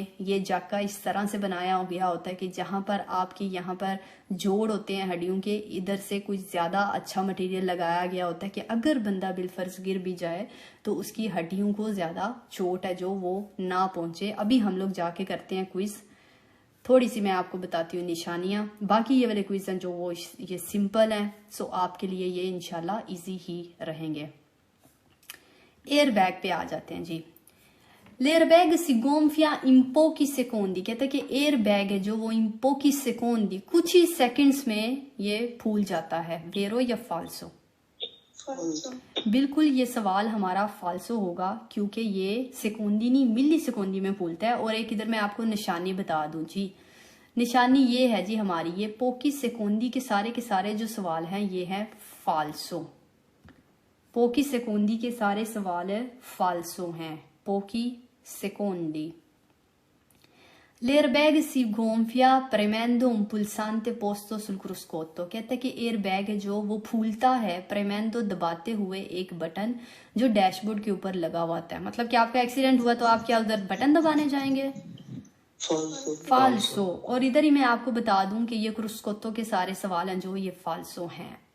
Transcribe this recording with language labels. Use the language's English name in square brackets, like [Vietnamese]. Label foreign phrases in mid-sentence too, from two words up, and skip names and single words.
[Hindi] ये जाका इस तरह से बनाया गया होता है कि जहां पर आपकी यहाँ पर जोड़ होते हैं हड्डियों के, इधर से कुछ ज्यादा अच्छा मटेरियल लगाया गया होता है कि अगर बंदा बिलफर्ज गिर भी जाए तो उसकी हड्डियों को ज्यादा चोट है जो वो ना पहुंचे। अभी हम लोग जाके करते हैं क्विज, थोड़ी सी मैं आपको बताती हूँ निशानियां। बाकी ये वाले क्विज हैं जो वो ये सिंपल हैं, सो आपके लिए ये इंशाल्लाह इजी ही रहेंगे। एयर बैग पे आ जाते हैं जी। [Italian] L'airbag si gonfia in pochi secondi. [Hindi] कहते हैं कि एयर बैग है जो वो [Italian] in pochi secondi, [Hindi] कुछ ही सेकंड्स में ये फूल जाता है। वेरो या फाल्सो? बिल्कुल ये सवाल हमारा फाल्सो होगा क्योंकि ये सेकोंडी नहीं मिली सेकोंडी में फूलता है। और एक इधर मैं आपको निशानी बता दूं जी, निशानी ये है जी हमारी, ये [Italian] pochi secondi [Hindi] के सारे जो सवाल हैं ये है फाल्सो। [Italian] pochi secondi [Hindi] के सारे सवाल फाल्सो हैं, [Italian] pochi secondi. L'airbag si gonfia premendo un pulsante posto sul cruscotto। [Hindi] कहते हैं कि एयर बैग जो वो फूलता है premendo दबाते हुए एक बटन जो डैशबोर्ड के ऊपर लगा हुआ है। मतलब कि आपका एक्सीडेंट हुआ तो आप क्या उधर बटन दबाने जाएंगे? फाल्सो। और इधर ही मैं आपको बता दूं कि ये क्रुस्कोत्तो के सारे सवाल हैं जो ये फाल्सो हैं।